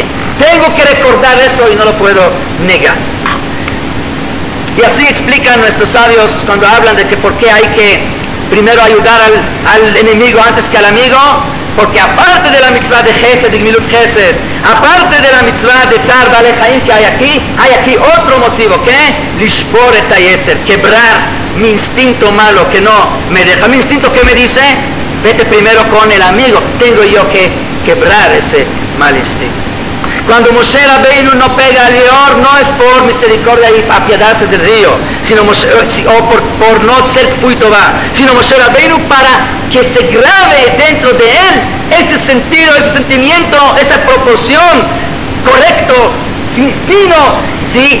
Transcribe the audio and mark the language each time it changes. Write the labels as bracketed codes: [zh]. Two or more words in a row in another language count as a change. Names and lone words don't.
[es] Tengo que recordar eso y no lo puedo negar. Y así explican nuestros sabios cuando hablan de que por qué hay que primero ayudar al enemigo antes que al amigo, porque aparte de la mitzvah de Gesed, de [he] גמילות חסד, [es] aparte de la mitzvah de [he] צער בעלי חיים [es] que hay aquí otro motivo, ¿qué? [he] לשבור את היצר, [es] quebrar mi instinto malo que no me deja. Mi instinto que me dice, vete primero con el amigo, tengo yo que quebrar ese mal instinto. Cuando Moshe Rabbeinu no pega al león, no es por misericordia y apiadarse del río, sino o por no ser Puitová, sino Moshe Rabbeinu para que se grabe dentro de él ese sentido, ese sentimiento, esa proporción correcto, fino, ¿sí?